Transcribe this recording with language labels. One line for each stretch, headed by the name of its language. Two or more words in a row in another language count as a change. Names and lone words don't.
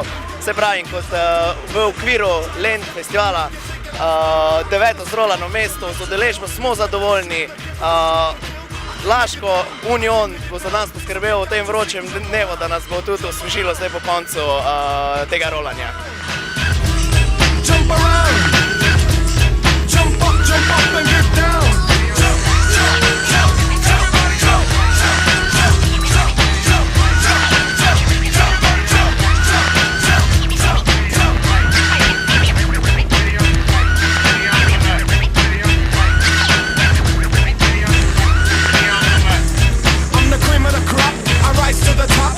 Slovenian: Se pravi, kot v okviru Lent festivala 9. zrolano mesto. Z udeležbo smo zadovoljni. Laško Union bo za nas poskrbel v tem vročem dnevu, da nas bo tudi osvežilo zdaj po koncu tega rolanja.
English: Jump around, jump up and get down. Jump, jump, jump, everybody jump, jump, jump, jump, jump, jump, jump, I'm the cream of the crop, I rise to the top.